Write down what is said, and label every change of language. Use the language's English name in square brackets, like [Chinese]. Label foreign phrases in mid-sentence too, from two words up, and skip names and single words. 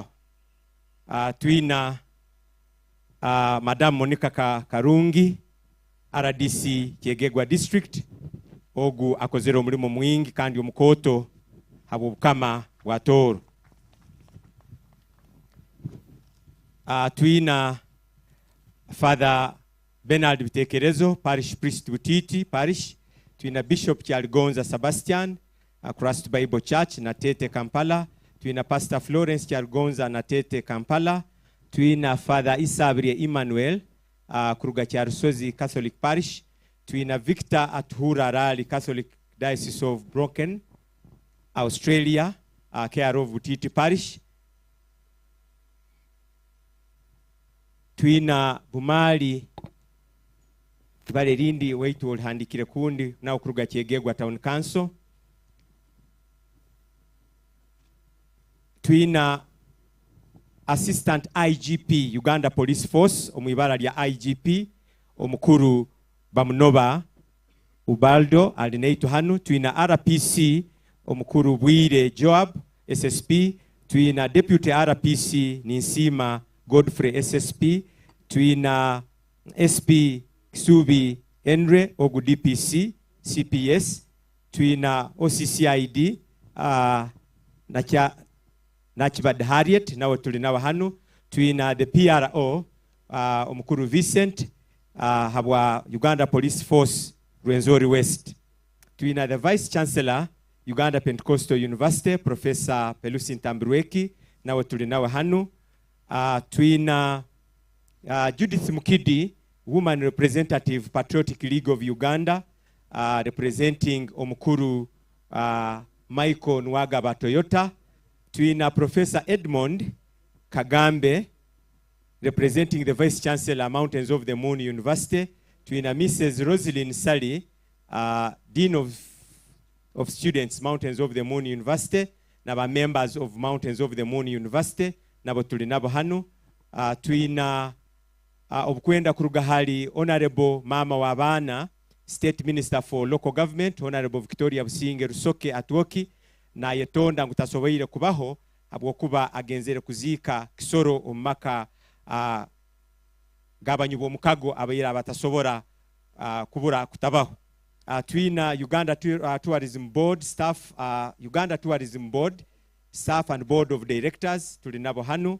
[Tooro] Tuina Madam Monica Karungi RDC Kyegegwa District ogu akozera omulimo mwingi kandi omukoto habukama watoro. Tuina Father Bernard Bitekerezo Parish Priest Butiti Parish. Tuina Bishop Kyaligonza Sebastian Christ Bible Church na Tete Kampala. Tuina Pastor Florence Kyaligonza na Tete Kampala. Tuina Father Isabrie Emmanuel Kruga Kyarusozi Catholic Parish. Tuina Victor Atuhura Rali Catholic Diocese of Broken Australia [English] care of [Tooro] Butiti Parish. Tuina Bumali Tubale Lindi weitu handikire kundi na Kruga Kyegegwa Town Council. Tuina Assistant IGP Uganda Police Force omwibara lya IGP omukuru Bamunoba Ubaldo alineito hanu. Tuina RPC omukuru Bwire Joab SSP. Tuina Deputy RPC Ninsima Godfrey SSP. Tuina SP Kisubi Henry ogu DPC CPS. Tuina OCCID Nachibad Harriet nawe tulinawa hanu. Tuina the PRO omukuru Vincent habwa Uganda Police Force Rwenzori West. Tuina the Vice Chancellor Uganda Pentecostal University Professor Pelusi Ntambirweki nawe tulinawa hanu. Tuina Judith Mukidi Woman Representative Patriotic League of Uganda representing omukuru Michael Nwagaba Toyota. [English] Tuina Professor Edmond Kagambe representing the Vice Chancellor Mountains of the Moon University. [Tooro] Tuina Mrs. Rosalind Sally Dean of Students Mountains of the Moon University naba [English] members of [Tooro] Mountains of the Moon University nabo tulinabo hanu. Tuina obukwenda kuruga hali Honorable Mama Wabana [English] State Minister for Local Government [Tooro] Honorable Victoria Businge Rusoke Atwoki na yetonda ngutasobeire kubaho habwokuba agenzere kuzika kisoro omaka gabanyubo mukago abayira batasobora kubura kutabaho. Tuina Uganda Tourism Board staff Uganda Tourism Board [English] staff and Board of Directors [Tooro] tulinabo hanu.